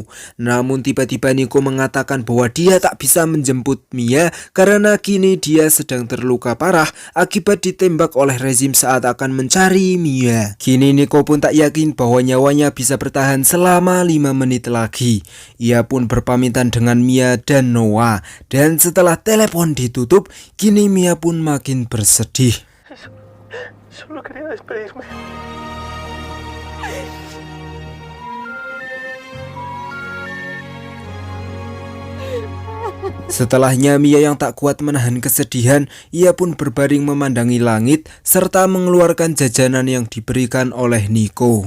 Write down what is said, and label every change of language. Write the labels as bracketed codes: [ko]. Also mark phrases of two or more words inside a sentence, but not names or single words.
[id] Namun tiba-tiba Nico mengatakan bahwa dia tak bisa menjemput Mia karena kini dia sedang terluka parah akibat ditembak oleh rezim saat akan mencari Mia. Kini Nico pun tak yakin bahwa nyawanya bisa bertahan selama 5 menit lagi. Ia pun berpamitan dengan Mia dan Noah. Dan setelah telepon ditutup, kini Mia pun makin bersedih. [es] Solo quería despedirme. [id] Setelahnya Mia yang tak kuat menahan kesedihan, ia pun berbaring memandangi langit serta mengeluarkan jajanan yang diberikan oleh Nico.